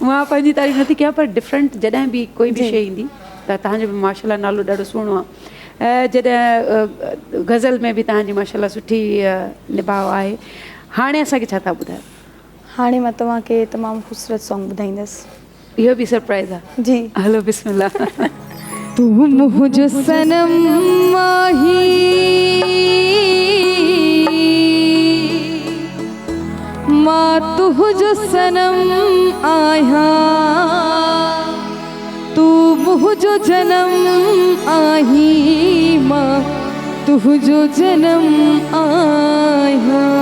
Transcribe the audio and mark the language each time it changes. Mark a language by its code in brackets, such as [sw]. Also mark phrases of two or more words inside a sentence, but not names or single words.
[sd] मां पंहिंजी तारीफ़ नथी कयां, पर डिफरेंट जॾहिं बि कोई बि शइ ईंदी त तव्हांजो बि माशाल्लाह नालो ॾाढो सुहिणो आहे। जॾहिं गज़ल में बि तव्हांजी माशाल्लाह सुठी निभाउ आहे। हाणे असांखे छा था ॿुधायो? हाणे मां तव्हांखे तमामु ख़ूबसूरत सॉन्ग ॿुधाईंदसि। इहो बि सरप्राइज़ आहे? जी। हलो बिस्मिल्लाह। [skr] तू मुझ सनम माही मां तुझो सनम आया, तू मुझो जन्म आही मां तुझो जन्म आया।